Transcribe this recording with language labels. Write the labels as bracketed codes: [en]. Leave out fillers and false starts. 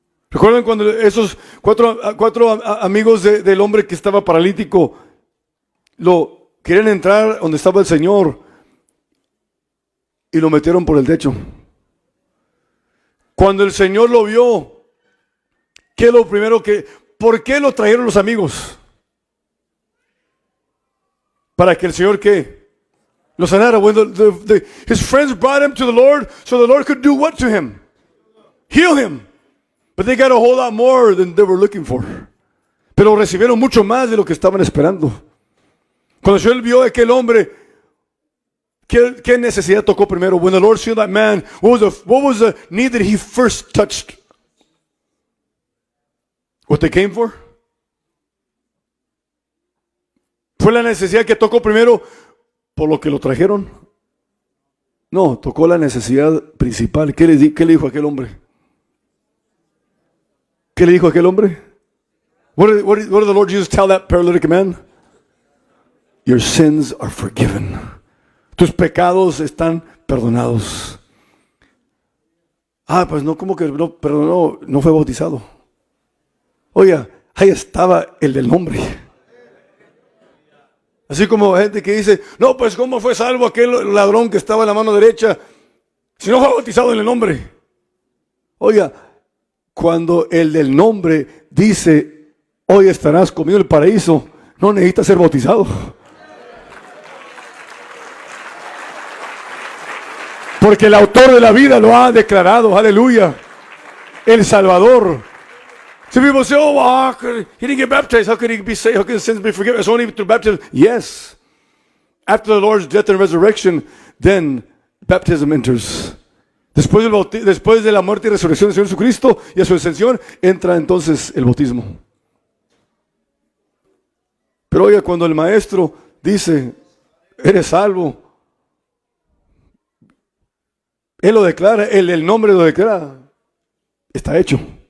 [es] ¿Recuerdan cuando esos cuatro amigos del hombre que estaba paralítico lo querían entrar donde estaba el Señor y lo metieron por el techo? Cuando el Señor lo vio, ¿qué es lo primero por qué lo trajeron los amigos? Para que el Señor ¿qué? Lo sanara. [en] When his friends brought him to the Lord, so the Lord could do what to him? Heal him. But they got a whole lot more than they were looking for. [es] Pero recibieron mucho más de lo que estaban esperando. Cuando el Señor vio a aquel hombre, ¿qué necesidad tocó primero? [en] When the Lord saw that man, what was the need that he first touched? What they came for? [es] ¿Fue la necesidad que tocó primero por lo que lo trajeron? No, tocó la necesidad principal. ¿Qué le dijo aquel hombre? ¿Qué le dijo aquel hombre? [en] What did the Lord Jesus tell that paralytic man? Your sins are forgiven. [es] Tus pecados están perdonados. Pues no, ¿cómo que no perdonó? No fue bautizado. Oiga, ahí estaba el del nombre. Así como gente que dice, no, pues ¿cómo fue salvo aquel ladrón que estaba en la mano derecha si no fue bautizado en el nombre? Oiga, cuando el del nombre dice hoy estarás conmigo en el paraíso, no necesitas ser bautizado. Porque el autor de la vida lo ha declarado, aleluya, el Salvador. [en] Some people say, oh, he didn't get baptized. How could he be saved? How can his sins be forgiven? It's only through baptism. Yes. After the Lord's death and resurrection, then baptism enters. [es] Después de la muerte y resurrección del Señor Jesucristo y a su ascensión, entra entonces el bautismo. Pero oiga, cuando el maestro dice, eres salvo, él lo declara, el nombre lo declara, está hecho.